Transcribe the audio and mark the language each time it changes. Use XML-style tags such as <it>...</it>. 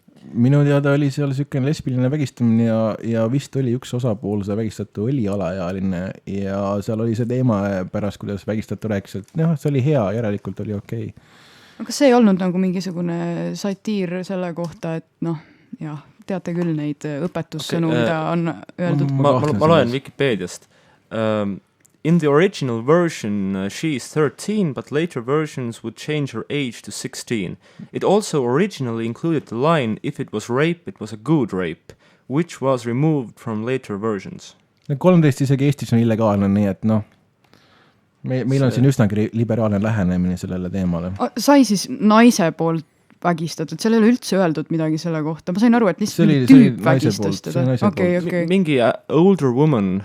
<et>Minu teada oli seal selline lesbiline vägistamine ja vist oli üks osapool see vägistatu oli alaealine ja seal oli see teema pärast, kuidas vägistatu rääkis, et see oli hea, järelikult oli okei. Aga see ei olnud nagu mingisugune satiir selle kohta, et teate küll neid õpetussõnu, mida on öeldud. Ma loen Wikipeediast.</et> <en>In the original version, she is 13, but later versions would change her age to 16. It also originally included the line, if it was rape, it was a good rape, which was removed from later versions.</en> <et>13 isegi Eestis on illegaalne, nii et meil on siin üsnagi liberaalne lähenemine sellele teemale. Sai siis naise poolt vägistatud, seal ei ole üldse öeldud midagi selle kohta. Ma sain aru, et lihtsalt mingi tüüp vägistas teda. Okay. Mingi</et> <en>older woman.</en>